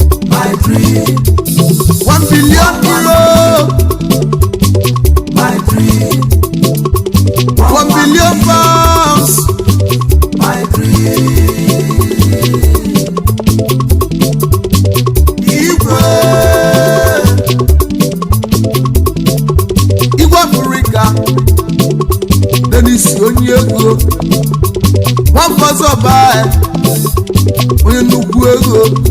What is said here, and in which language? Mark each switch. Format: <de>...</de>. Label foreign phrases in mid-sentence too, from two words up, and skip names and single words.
<en>My dream. One billion euro. My dream. One billion pounds. My dream.</en> <ig>Igwe. Igwe Afrịka. Dennis onye ego. Nwa Mfaso Bai. Onye nnukwu ego.</ig>